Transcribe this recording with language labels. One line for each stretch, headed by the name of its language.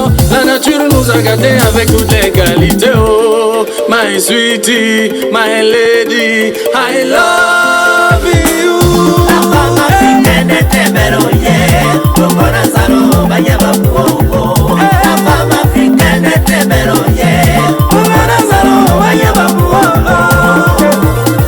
French: La nature nous a gâtés avec toutes les qualités.
English: Oh, my sweetie, my lady, I love you.
French: La femme africaine était belle, oh yeah. Kongora Zaro, Bayaba Kuoko. La femme africaine était belle, oh yeah. Kongora Zaro, Bayaba Kuoko.